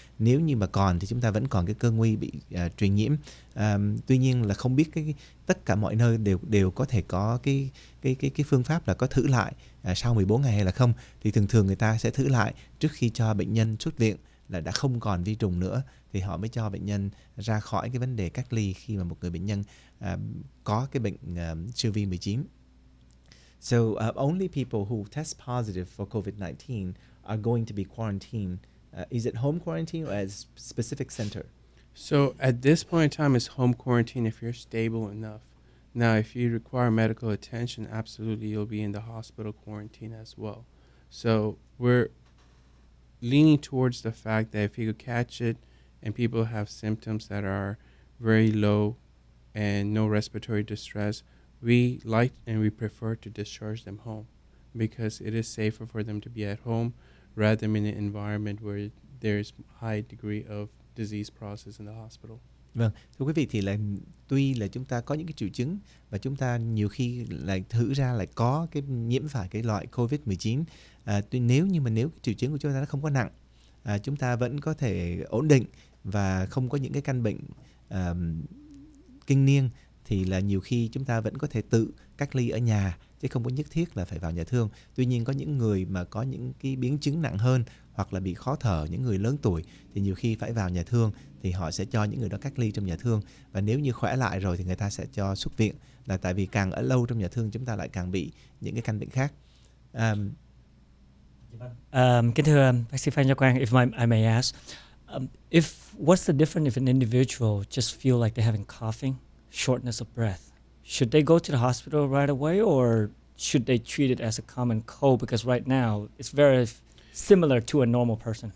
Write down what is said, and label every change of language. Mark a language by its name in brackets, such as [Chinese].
[Vietnamese] Nếu như mà còn thì chúng ta vẫn còn cái cơ nguy bị truyền nhiễm. Tuy nhiên là không biết tất cả mọi nơi đều có thể có cái phương pháp là có thử lại sau 14 ngày hay là không. Thì thường người ta sẽ thử lại trước khi cho bệnh nhân xuất viện là đã không còn vi trùng nữa, thì họ mới cho bệnh nhân ra khỏi cái vấn đề cách ly khi mà một người bệnh nhân có cái bệnh siêu vi 19. [English] So only people who test positive for COVID-19 are going to be quarantined. Is it home quarantine or at a specific center? So at this point in time, it's home quarantine if you're stable enough. Now, if you require medical attention, absolutely you'll be in the hospital quarantine as well. So we're leaning towards the fact that if you could catch it and people have symptoms that are very low and no respiratory distress, we like and we prefer to discharge them home because it is safer for them to be at home rather than in an environment where there's high degree of disease process in the hospital. [Vietnamese] Vâng, thưa quý vị, thì là tuy là chúng ta có những cái triệu chứng và chúng ta nhiều khi lại thử ra lại có cái nhiễm phải cái loại COVID-19, nếu cái triệu chứng của chúng ta nó không có nặng, chúng ta vẫn có thể ổn định và không có những cái căn bệnh kinh niên, thì là nhiều khi chúng ta vẫn có thể tự cách ly ở nhà chứ không có nhất thiết là phải vào nhà thương. Tuy nhiên có những người mà có những cái biến chứng nặng hơn hoặc là bị khó thở, những người lớn tuổi thì nhiều khi phải vào nhà thương, thì họ sẽ cho những người đó cách ly trong nhà thương, và nếu như khỏe lại rồi thì người ta sẽ cho xuất viện, là tại vì càng ở lâu trong nhà thương chúng ta lại càng bị những cái căn bệnh khác. Kính thưa bác sĩ Phan Gia Quang, [English] if I may ask, what's the difference if an individual just feel like they're having coughing, shortness of breath? Should they go to the hospital right away, or should they treat it as a common cold? Because right now it's very similar to a normal person.